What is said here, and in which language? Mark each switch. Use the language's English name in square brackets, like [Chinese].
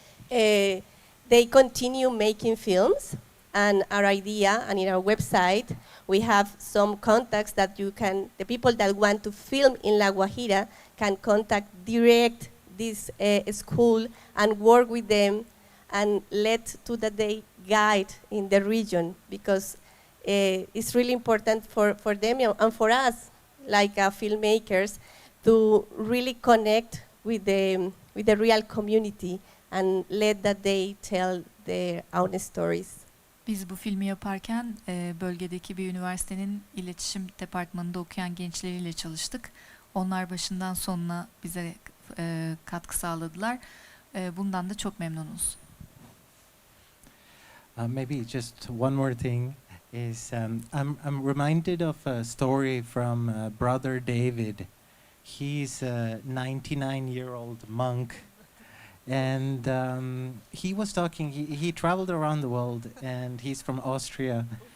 [English] They continue making films, and our idea, and in our website, we have some contacts that the people that want to film in La Guajira can contact direct this school and work with them and let to that they guide in the region, because it's really important for them and for us, like filmmakers, to really connect with the real community and let that they tell their own stories. [Turkish] Biz bu filmi yaparken bölgedeki bir üniversitenin iletişim departmanında okuyan gençleriyle çalıştık. Onlar başından sonuna bize katkı sağladılar. Bundan da çok memnunuz. [English] Maybe just one more thing is I'm reminded of a story from Brother David. He's a 99-year-old monk. And he was talking, he traveled around the world, and he's from Austria.